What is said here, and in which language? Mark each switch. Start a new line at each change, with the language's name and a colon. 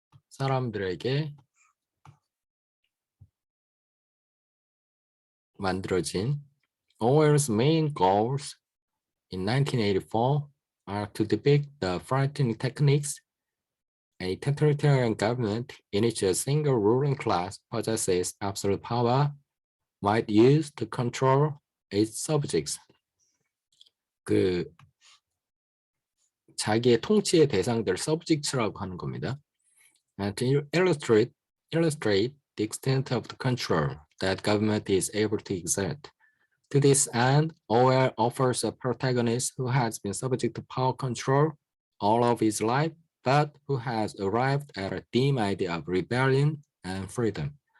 Korean: 사람들에게 만들어진
English: Orwell's main goals in 1984 are to depict the frightening techniques a totalitarian government in which a single ruling class possesses absolute power might use to control its subjects.
Korean: 그 자기의 통치의 대상들 subjects라고 하는 겁니다.
English: And to illustrate the extent of the control that government is able to exert. To this end, Orwell offers a protagonist who has been subject to power control all of his life but who has arrived at a dim idea of rebellion and freedom.